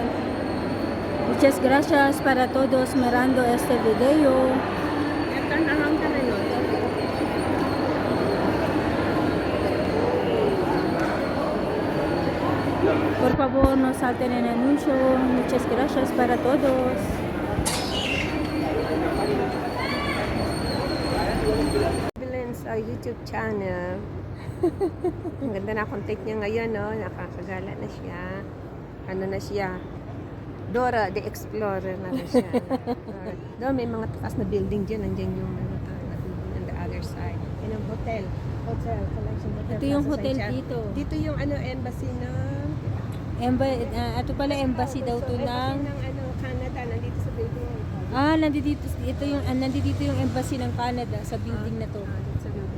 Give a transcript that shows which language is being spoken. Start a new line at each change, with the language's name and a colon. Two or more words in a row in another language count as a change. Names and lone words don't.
Spanish: Muchas gracias para todos mirando este video.
English: Turn around
Filipino: ka na yun.
Spanish: Por favor, no salten el anuncio. Muchas gracias para todos.
English: Ambulance YouTube channel.
Filipino: Ang ganda na content niya ngayon, no? Nakakagala na siya. Ano na siya? Dora the Explorer na siya. Doon may mga taas na building dyan. Nandiyan yung
English: on the other side.
Filipino: Yan ang hotel. Collection Hotel. Ito yung Plaza hotel Santiago. dito. Dito yung embassy ng... Ito pala embassy daw to ng... Canada. Nandito sa building. Nandito yung embassy ng Canada sa building na to. Dito sa building.